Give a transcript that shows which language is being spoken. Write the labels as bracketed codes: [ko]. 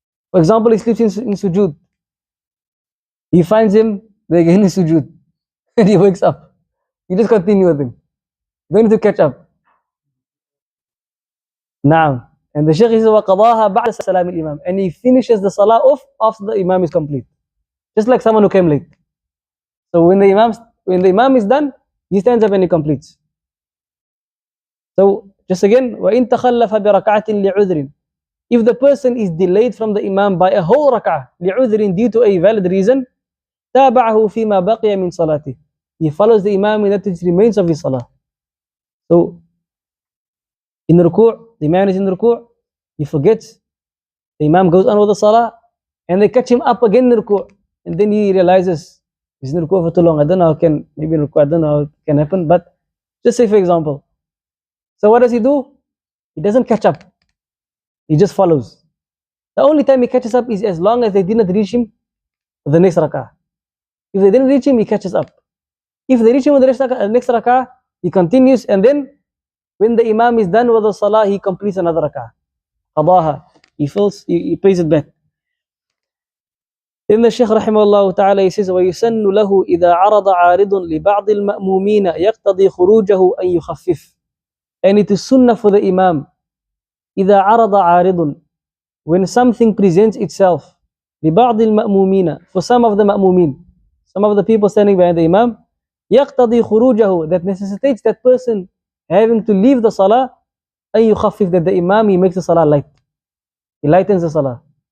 [en] For example, he sleeps in sujood. He finds him again in sujood, and he wakes up. You just continue with him. You don't need to catch up. [ar] Naam. [en] And the Shaykh says, [ar] وَقَضَاهَا بَعْدَ سَلَامِ الْإِمَامِ. [en] And he finishes the salah off after the imam is complete. Just like someone who came late. So when the imam is done, he stands up and he completes. So just again, [ar] وَإِن تَخَلَّفَ بِرَكَعَةٍ لِعُذْرٍ. [en] If the person is delayed from the imam by a whole rak'ah, [ar] لِعُذْرٍ, [en] due to a valid reason, [ar] تَابَعَهُ فِي مَا بَقِيَ مِنْ صَلَاتِهِ. [en] He follows the imam in that which remains of his salah. So in ruku', the imam is in ruku', he forgets, the imam goes on with the salah, and they catch him up again in ruku', and then he realizes he's in ruku' for too long. I don't know how maybe in ruku', I don't know how it can happen, but just say for example. So what does he do? He doesn't catch up. He just follows. The only time he catches up is as long as they didn't reach him the next rak'ah. If they didn't reach him, he catches up. If they reach him with the next rak'ah, he continues, and then when the imam is done with the salah, he completes another rak'ah. [ar] Qadaha. [en] He pays it back. Then the Shaykh rahimahullah ta'ala, he says, [ar] وَيُسَنُّ لَهُ إِذَا عَرَضَ عَارِضٌ لِبَعْضِ الْمَأْمُومِينَ يَقْتَضِي خُرُوجَهُ أَن يُخَفِّفْ. [en] And it is sunnah for the imam, [ar] إِذَا عَرَضَ عَارِضٌ, [en] when something presents itself, [ar] لِبَعْضِ الْمَأْمُومِينَ, [en] for some of the ma'mumeen, some of the people standing behind the imam, [ar] يَقْتَضِي خُرُوجَهُ, [en] that necessitates that person having to leave the salah, [ar] أَن يُخَفِّفْ, [en] that the imam, he makes the salah light. He lightens the salah.